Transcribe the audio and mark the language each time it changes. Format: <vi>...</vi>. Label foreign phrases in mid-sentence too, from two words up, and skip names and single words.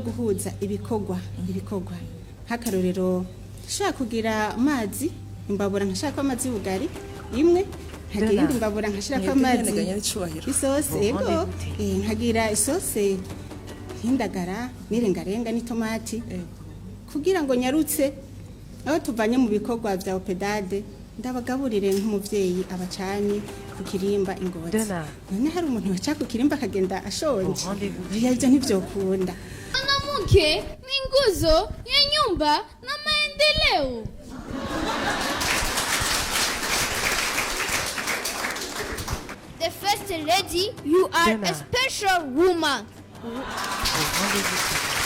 <rn>guhuza ibikorwa nk'akarorero nshaka kugira amazi imbabura nkashaka amazi y'ubugari imwe nkagira indi mbabura nkashaka amazi isose ego nkagira isose y'indagara n'irengarenga n'itomati kugira ngo nyarutse aho tuvanye mu bikorwa bya opedade ndabagaburire nk'umuvyeyi abacanye ku kirimba Ingozi none hari umuntu waca ku kirimba akagenda ashonje ivyo ntivyokunda.</rn> <sw>Mwanamke ni nguzo ya nyumba na maendeleo.</sw> <en>The first lady, you are a special woman.</en>